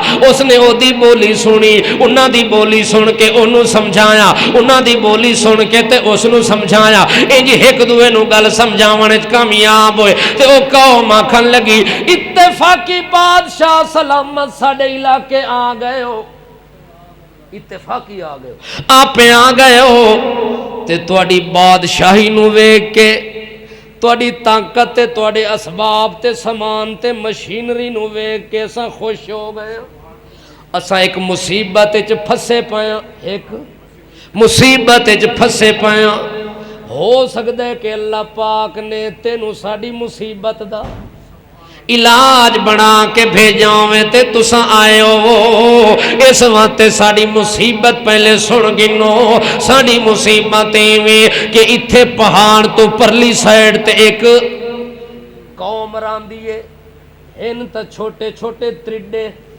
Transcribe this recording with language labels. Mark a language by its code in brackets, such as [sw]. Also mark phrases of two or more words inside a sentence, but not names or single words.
[pa] اس نے او دی بولی سنی، انہاں دی بولی سن کے انہوں سمجھایا، انہاں دی بولی سن کے تے اس نو سمجھایا انج ایک دوے نو گل سمجھاون وچ کامیاب ہوئے تے او قوم آکھن لگی اتفاقی بادشاہ سلامت ساڈے علاقے آ گئے ہو، اتفاقی آ گئے ہو، آپ آ گئے ہو تے تواڈی بادشاہی نو ویکھ کے تواڈی طاقت تے تواڈے اسباب تے سامان تے مشینری نو ویکھ کے اساں خوش ہو گئے ہاں۔ اساں ایک مصیبت وچ پھسے پایا، ایک مصیبت وچ پھسے پایا، ہو سکدا ہے کہ اللہ پاک نے تینوں ساڈی مصیبت دا علاج بنا کے بھیجاویں تے تساں آئے ہو، اس واسطے ساڈی مصیبت پہلے سن گنو۔ ساڈی مصیبت ایویں کہ اتھے پہاڑ تو پرلی سائیڈ تے ایک قوم راندی ہے، ہن تا چھوٹے چھوٹے ترڈے،